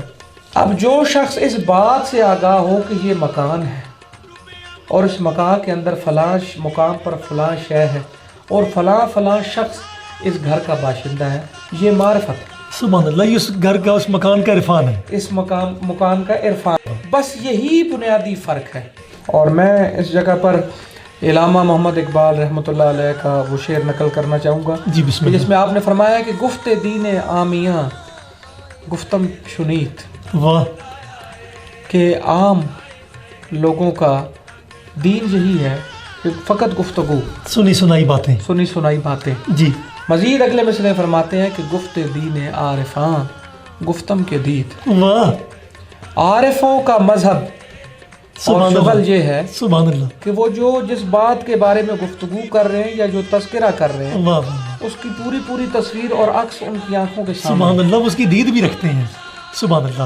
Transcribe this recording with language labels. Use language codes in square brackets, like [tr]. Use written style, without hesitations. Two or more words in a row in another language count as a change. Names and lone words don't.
[ur] اب جو شخص اس بات سے آگاہ ہو کہ یہ مکان ہے اور اس مکان کے اندر فلاں مقام پر فلاں شے ہے اور فلاں شخص اس گھر کا باشندہ ہے، یہ معرفت ہے، [ar] سبحان اللہ، [ur] یہ اس گھر کا اس مکان کا عرفان ہے۔ اس مکان کا عرفان، بس یہی بنیادی فرق ہے۔ اور میں اس جگہ پر علامہ محمد اقبال [ar] رحمۃ اللہ علیہ [ur] کا وہ شعر نقل کرنا چاہوں گا جی بسم کہ اللہ۔ جس میں آپ نے فرمایا کہ [fa] گفت دین عامیاں گفتم شنیت، [ur] واہ، کہ عام لوگوں کا دین یہی ہے کہ فقط گفتگو، سنی سنائی باتیں۔ سنی سنائی باتیں۔ جی مزید اگلے مصرعے فرماتے ہیں کہ [fa] گفت دین عارفاں گفتم کے دید، [ur] واہ، عارفوں کا مذہب اور سبحان شغل اللہ یہ ہے [ar] سبحان اللہ، [ur] کہ وہ جو جس بات کے بارے میں گفتگو کر رہے ہیں یا جو تذکرہ کر رہے ہیں واہ واہ، اس کی پوری تصویر اور عکس ان کی آنکھوں کے سامنے [ar] سبحان اللہ، [ur] اس کی دید بھی رکھتے ہیں۔ [ar] سبحان اللہ۔